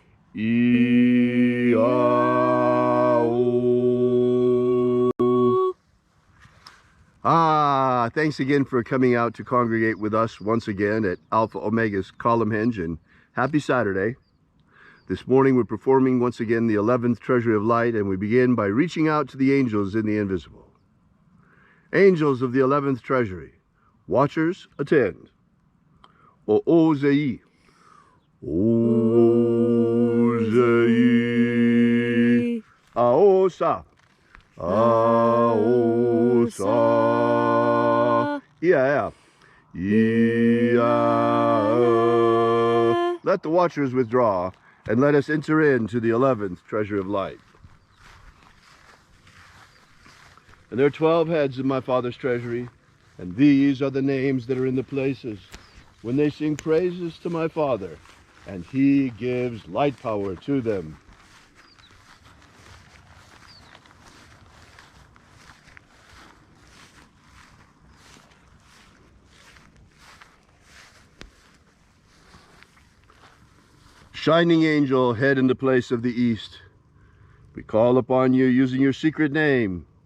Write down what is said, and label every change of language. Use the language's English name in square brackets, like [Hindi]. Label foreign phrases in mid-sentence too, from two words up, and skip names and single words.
[English] Thanks again for coming out to congregate with us once again at Alpha Omega's Column Hinge, and happy Saturday. This morning we're performing once again the 11th Treasury of Light, and we begin by reaching out to the angels in the invisible. Angels of the 11th Treasury, watchers attend. O-O-Zei. O-Zei. Aosa. O, Sa, Ia, Ia. Let the watchers withdraw, and let us enter into the 11th treasure of light. And there are 12 heads in my Father's treasury, and these are the names that are in the places when they sing praises to my Father, and he gives light power to them. Shining angel, head in the place of the east, we call upon you using your secret name.